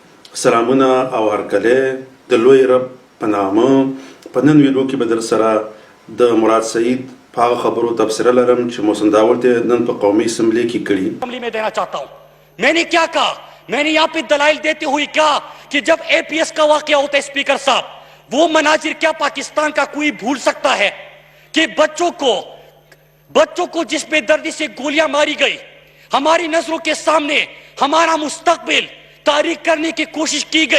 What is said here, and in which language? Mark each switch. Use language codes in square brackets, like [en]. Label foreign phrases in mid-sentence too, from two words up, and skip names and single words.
[ps] سلامونه او هرکله د لوی رب په نامه په نن ویډیو کې به در سره د مراد سعید په هغه خبرو تبصره لرم چې محسن داول ته نن په قومي اسمبلی کې کړي. [ur] معاملے میں دینا چاہتا ہوں، میں نے کیا کہا، میں نے یہاں پہ دلائل دیتے ہوئے کہا کہ جب اے پی ایس کا واقعہ ہوتا ہے اسپیکر صاحب، وہ مناظر کیا پاکستان کا کوئی بھول سکتا ہے کہ بچوں کو جس بے دردی سے گولیاں ماری گئی، ہماری نظروں کے سامنے ہمارا مستقبل تاریخ کرنے کی کوشش کی گئی.